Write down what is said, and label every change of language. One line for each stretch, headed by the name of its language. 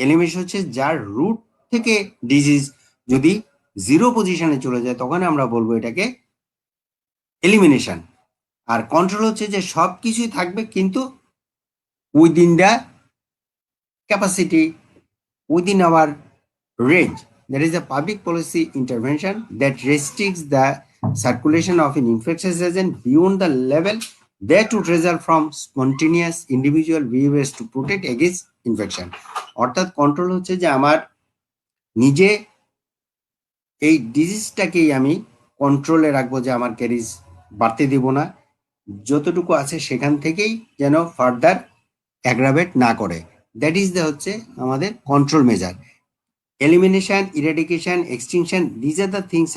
Bangla: Elimination হচ্ছে যার root থেকে ডিজিজ যদি জিরো পজিশনে চলে যায় তখন আমরা বলবো এটাকে এলিমিনেশন। আর কন্ট্রোল হচ্ছে যে সব কিছুই থাকবে কিন্তু
English: Within the capacity, within our range. There is a public policy intervention that restricts the circulation of an infectious agent beyond the level that would result from spontaneous individual behaviors to protect against infection.
Bangla: অর্থাৎ control হচ্ছে যে আমার নিজে এই ডিজিজটাকেই আমি কন্ট্রোলে রাখবো, যে আমার ক্যারিজ বাড়তে দিব না, যতটুকু আছে সেখান থেকেই যেন ফার্দার অ্যাগ্রাভেট না করে।
English: that is the
Bangla: হচ্ছে আমাদের
English: Control measure. Elimination, eradication, extinction, these are the things.